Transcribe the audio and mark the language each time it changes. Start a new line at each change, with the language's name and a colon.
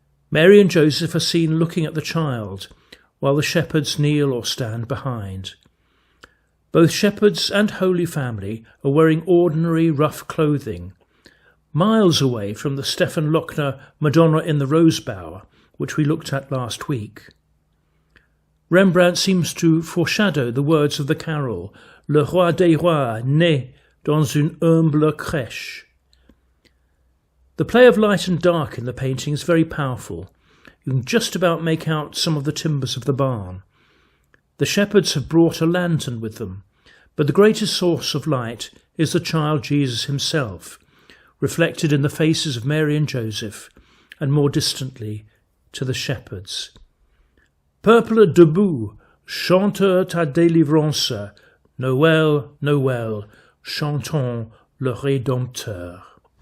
English: Mary and Joseph are seen looking at the child, while the shepherds kneel or stand behind. Both shepherds and Holy Family are wearing ordinary rough clothing, miles away from the Stephan Lochner Madonna in the Rose Bower, which we looked at last week. Rembrandt seems to foreshadow the words of the carol, Le roi des rois naît dans une humble crèche. The play of light and dark in the painting is very powerful. You can just about make out some of the timbers of the barn. The shepherds have brought a lantern with them, but the greatest source of light is the child Jesus himself, reflected in the faces of Mary and Joseph, and more distantly to the shepherds.
French: Peuple debout, chantez ta délivrance, Noël, Noël, chantons le Rédempteur.